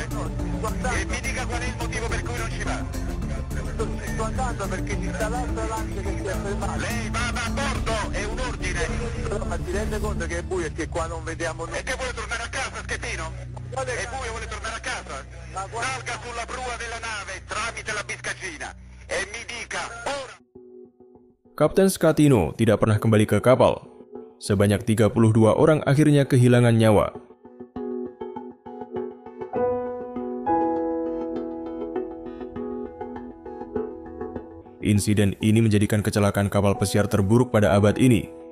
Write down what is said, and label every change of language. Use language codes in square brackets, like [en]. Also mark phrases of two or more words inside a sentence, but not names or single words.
[it] No, e mi dica qual è il motivo per cui non ci va. Sto andando perché ci sta l'altra lancia che si è fermata. Lei vada a bordo, è un ordine. Però ma ti rende conto che è buio e che qua non vediamo nulla? E che vuole tornare a casa, Schettino? È buio, vuole tornare a casa? Salga sulla prua della nave tramite la biscaccina e mi dica ora. [id] Kapten Scatino tidak pernah kembali ke kapal. Sebanyak 32 orang akhirnya kehilangan nyawa. Insiden ini menjadikan kecelakaan kapal pesiar terburuk pada abad ini.